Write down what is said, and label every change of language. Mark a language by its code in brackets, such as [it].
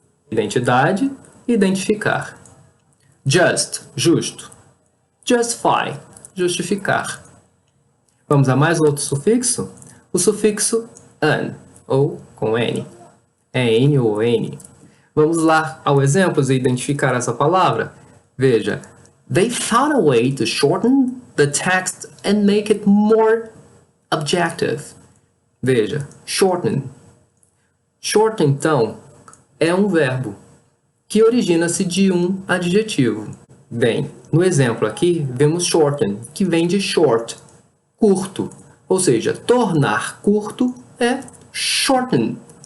[pt] Identidade, identificar. Just, justo. Justify, justificar. Vamos a mais outro sufixo? O sufixo an, ou com n. É n ou n. Vamos lá ao exemplo e identificar essa palavra. Veja. [en] They found a way to shorten the text and make it more objective. [pt] Veja, shorten. Shorten, então, é um verbo que origina-se de um adjetivo. Bem, no exemplo aqui, vemos shorten, que vem de short, curto. Ou seja, tornar curto é shorten.